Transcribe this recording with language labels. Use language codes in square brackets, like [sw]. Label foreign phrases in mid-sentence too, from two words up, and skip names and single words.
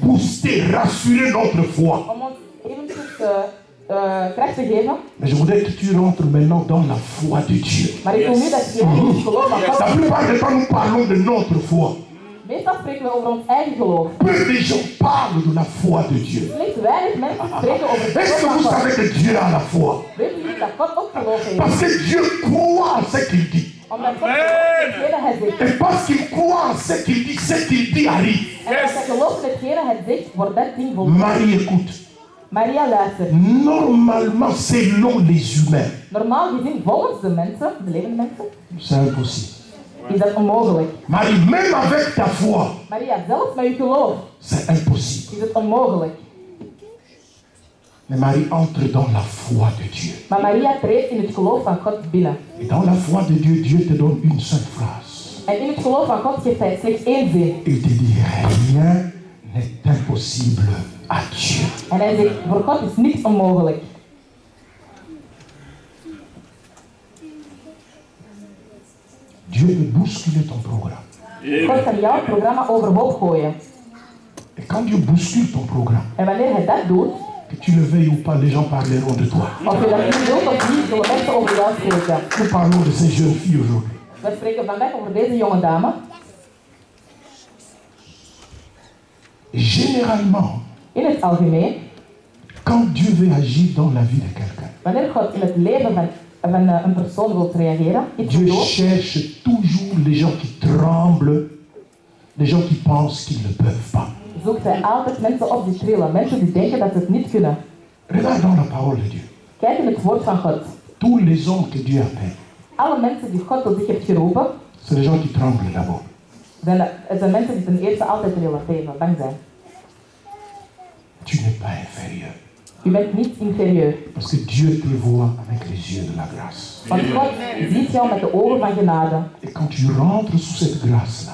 [fr] booster, rassurer notre foi. [nl] om ons eventjes kracht te geven. [fr] Mais je voudrais que tu rentres maintenant dans la foi de Dieu. [nl] Maar ik wil nu dat je in het geloof van [fr] La [nl] God. [fr] plupart du temps, nous parlons de notre foi. [nl] Meestal spreken we over ons eigen geloof. [fr] Peu de gens parlent de la foi de Dieu. [nl] Slechts weinig mensen spreken over het [fr] Est-ce que [nl] geloof [fr] vous [nl] van God. [fr] savez que Dieu a la foi? [nl] Weet jullie dat God ook geloof heeft? [fr] Parce que Dieu croit en ce qu'il dit. [nl] Omdat God in hetgene hij zegt. [fr] Et parce qu'il croit en ce qu'il dit arrive. [nl] En als hij gelooft in hetgene hij zegt, wordt dat ding volbracht. [fr] Marie écoute. [nl] Maria luistert. [fr] Normalement, selon les humains, [nl] Normaal gezien, volgens de mensen, de levende mensen, [fr] c'est impossible. [nl] is dat onmogelijk. [fr] Marie, même avec ta foi, [nl] Maria, zelfs met uw geloof, [fr] c'est impossible. [nl] is het onmogelijk. [fr] Mais Marie entre dans la foi de Dieu. [nl] Maar Maria treedt in het geloof van God binnen. [fr] Et dans la foi de Dieu, Dieu te donne une seule phrase. [nl] En in het geloof van God geeft hij slechts één zin. [fr] Il te dit, rien n'est impossible à Dieu. [nl] En hij zegt, voor God is niets onmogelijk. [fr] Dieu peut bousculer ton programme. [nl] God kan jouw programma overhoop gooien. [fr] Et quand Dieu bouscule ton programme, [nl] En wanneer hij dat doet, [fr] que tu le veuilles ou pas, les gens parleront de toi. [nl] of je dat nu doet of niet, zullen mensen over jou spreken. [fr] Nous parlons de ces jeunes filles aujourd'hui. [nl] We spreken vandaag over deze jonge dame. [fr] Généralement, [nl] In het algemeen, [fr] quand Dieu veut agir dans la vie de quelqu'un, [nl] wanneer God in het leven van een persoon wil reageren, iets [fr] Dieu [nl] doet, [fr] cherche toujours les gens qui tremblent, les gens qui pensent qu'ils ne peuvent pas. [nl] zoekt hij altijd mensen op die trillen, mensen die denken dat ze het niet kunnen. [fr] Regarde dans la parole de Dieu. [nl] Kijk in het woord van God. [fr] Tous les hommes que Dieu appelle, [nl] Alle mensen die God tot zich heeft geroepen, [fr] c'est les gens qui tremblent d'abord. [nl] het zijn mensen die ten eerste altijd trillen, tegen, bang zijn. [fr] Tu n'es pas inférieur. [nl] U bent niet inferieur. [fr] Parce que Dieu te voit avec les yeux de la grâce. [nl] Want God ziet jou met de ogen van genade. [fr] Et quand tu rentres sous cette grâce-là,